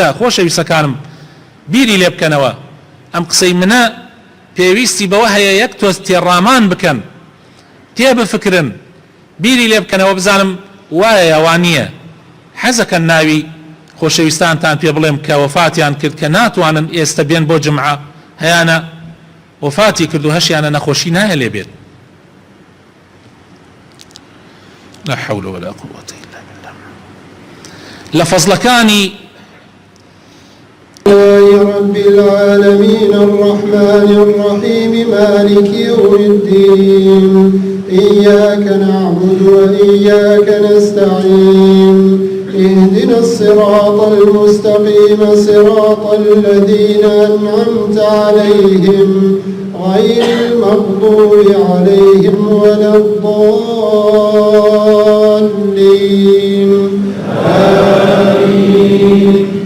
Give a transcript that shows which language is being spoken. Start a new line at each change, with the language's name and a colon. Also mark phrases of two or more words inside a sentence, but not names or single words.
Central Kurdish: خۆشەویستەکانم بیری لێ بکەنەوە. ئەم قسەی منە پێویستی بەوە هەیە یەک تۆ تێڕامان بکەن، تێبفکرن، بیری لێ بکەنەوە، بزانم وایە یاوان نییە. حەزەکەن ناوی خۆشەویستانتان پێ بڵێم کە وەفاتیان کرد کە ناتوانن ئێستا بێن بۆ جمعە، هەیانە وەفاتی کرد و هەشیانە نەخۆشی نایە لێ بێت.
Arabic: لا حول ولا قوة إلا بالله. لفضلكاني رب العالمين الرحمن الرحيم مالك يوم الدين إياك نعبد وإياك نستعين اهدنا الصراط المستقيم صراط الذين أنعمت عليهم غير المغضوب عليهم ولا الضالين آمين.